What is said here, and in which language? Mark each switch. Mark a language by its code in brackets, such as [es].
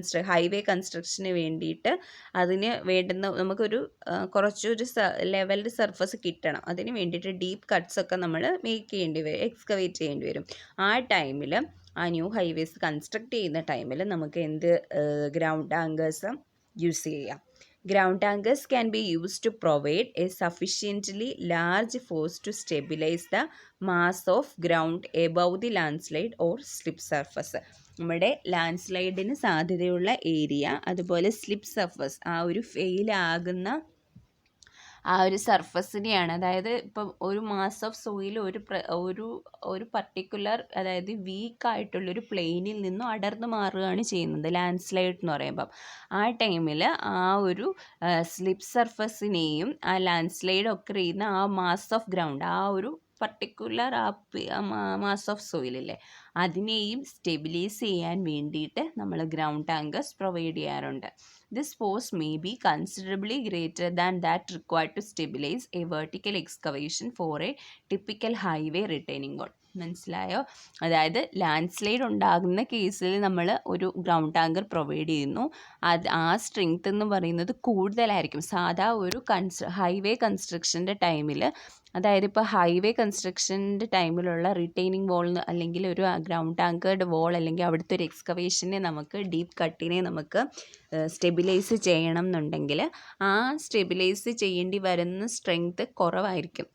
[ml] Highway കൺസ്ട്രക്ഷന് വേണ്ടിയിട്ട് അതിന് വേണ്ടുന്ന നമുക്കൊരു കുറച്ചൊരു ലെവൽഡ് സർഫസ് കിട്ടണം. അതിന് വേണ്ടിയിട്ട് ഡീപ്പ് കട്ട്സ് ഒക്കെ നമ്മൾ എക്സ്കവേറ്റ് ചെയ്യേണ്ടി വരും. ആ ടൈമിൽ, ആ ന്യൂ ഹൈവേസ് കൺസ്ട്രക്ട് ചെയ്യുന്ന ടൈമിൽ നമുക്ക് ഗ്രൗണ്ട് ആങ്കേഴ്സ് യൂസ് ചെയ്യാം. [en] Ground anchors can be used to provide a sufficiently large force to stabilize the mass of ground above the landslide or slip surface. [ml] നമ്മുടെ ലാൻഡ് സ്ലൈഡിന് സാധ്യതയുള്ള ഏരിയ, അതുപോലെ slip surface, ആ ഒരു fail ആകുന്ന ആ ഒരു സർഫസിനെയാണ്, അതായത് ഇപ്പം ഒരു മാസ് ഓഫ് സോയിൽ ഒരു പർട്ടിക്കുലർ, അതായത് വീക്കായിട്ടുള്ളൊരു പ്ലെയിനിൽ നിന്നും അടർന്നു മാറുകയാണ് ചെയ്യുന്നത് ലാൻഡ് സ്ലൈഡ് എന്ന് പറയുമ്പം. ആ ടൈമിൽ ആ ഒരു സ്ലിപ്പ് സർഫസിനെയും ആ ലാൻഡ് സ്ലൈഡ് ഒക്കെ ചെയ്യുന്ന ആ മാസ് ഓഫ് ഗ്രൗണ്ട്, ആ ഒരു പർട്ടിക്കുലർ മാസ് ഓഫ് സോയിലില്ലേ, അതിനെയും സ്റ്റെബിലൈസ് ചെയ്യാൻ വേണ്ടിയിട്ട് നമ്മൾ ഗ്രൗണ്ട് ആങ്കേഴ്സ് പ്രൊവൈഡ് ചെയ്യാറുണ്ട്. [en] This force may be considerably greater than that required to stabilize a vertical excavation for a typical highway retaining wall. [ml] മനസ്സിലായോ? അതായത് ലാൻഡ് സ്ലൈഡ് ഉണ്ടാകുന്ന കേസിൽ നമ്മൾ ഒരു ഗ്രൗണ്ട് ആങ്കർ പ്രൊവൈഡ് ചെയ്യുന്നു. ആ സ്ട്രെങ്ത് എന്ന് പറയുന്നത് കൂടുതലായിരിക്കും സാധാ ഒരു ഹൈവേ കൺസ്ട്രക്ഷൻ്റെ ടൈമിൽ. അതായത് ഇപ്പോൾ ഹൈവേ കൺസ്ട്രക്ഷൻ്റെ ടൈമിലുള്ള റിട്ടൈനിങ് വോൾ അല്ലെങ്കിൽ ഒരു ഗ്രൗണ്ട് ആങ്കേർഡ് വോൾ അല്ലെങ്കിൽ അവിടുത്തെ ഒരു എക്സ്കവേഷനെ നമുക്ക്, ഡീപ്പ് കട്ടിനെ നമുക്ക് സ്റ്റെബിലൈസ് ചെയ്യണം എന്നുണ്ടെങ്കിൽ ആ സ്റ്റെബിലൈസ് ചെയ്യേണ്ടി വരുന്ന സ്ട്രെങ്ത് കുറവായിരിക്കും.